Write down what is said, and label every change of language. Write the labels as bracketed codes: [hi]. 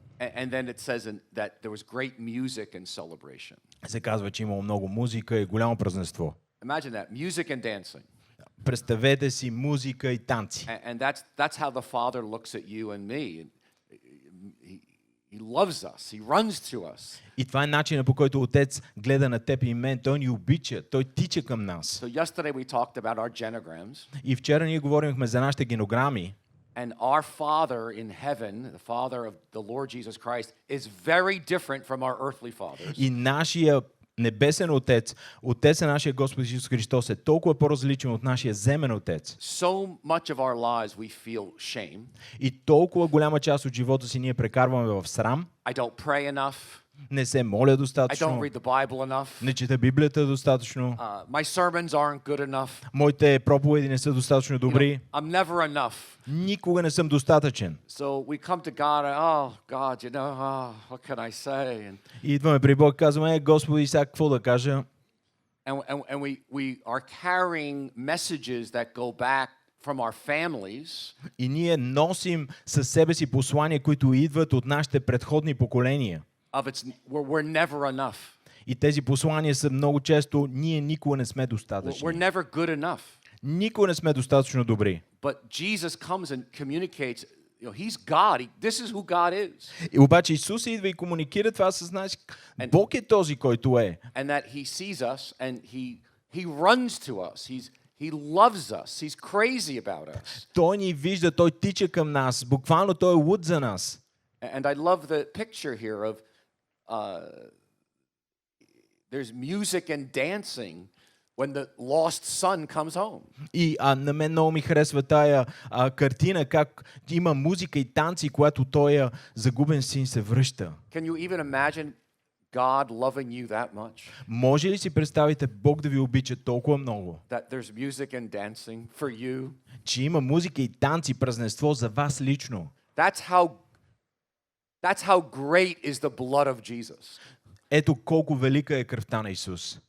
[en] And then it says that there was great music and celebration. [bg] Се казва, че имало много музика и голямо празненство. [en] Imagine that, music and dancing. [bg] Представете си музика и танци. [en] And that's how the Father looks at you and me. He loves us. He runs to us. [bg] И това е начинът, по който Отец гледа на теб и мен. Той ни обича, той тича към нас. [en] So yesterday we talked about our genograms. [bg] И вчера ние говорихме за нашите генограми. [en] And our Father in heaven, the Father of the Lord Jesus Christ, is very different from our earthly fathers. [bg] И нашия небесен Отец, Отец на нашия Господ Исус Христос е толкова по-различен от нашия земен Отец. [en] So much of our lives we feel shame. [bg] И толкова голяма част от живота си ние прекарваме в срам. [en] I don't pray enough. [bg] Не се моля [en] I [bg] достатъчно. [en] don't read the Bible enough. [bg] Не чета Библията достатъчно. [en] My sermons aren't good enough. [bg] Моите проповеди не са достатъчно добри. [en] I'm never enough. [bg] Никога не съм достатъчен. [en] So we come to God and, oh, God, what can I say? [bg] И идваме при Бог и казваме, Господи, сега какво да кажа? [en] And we are carrying messages that go back from our families. [bg] И ние носим със себе си послания, които идват от нашите предходни поколения. [en] We're never enough. [bg] И тези послания са много често, ние никога не сме достатъчни. [en] We're never good enough. [bg] Никога не сме достатъчно добри. [en] But Jesus comes and communicates, he's God. This is who God is. [bg] И обаче Исус идва и комуникира това с нас. Бог е този, който е. [en] And that he sees us and he runs to us. He loves us. He's crazy about us. [bg] Той ни вижда, той тича към нас. Буквално той е луд за нас. [en] And I love the picture here of there's music and dancing when the lost son comes home. [bg] И на мен много ми харесва тая картина, как има музика и танци, когато той загубен син се връща. [en] Can you even imagine God loving you that much? [bg] Може ли си представите Бог да ви обича толкова много? [en] That there's music and dancing for you? [bg] че има музика и танци, празненство за вас лично. [en] That's how great is the blood of Jesus. [bg] Ето колко велика е кръвта на Исус.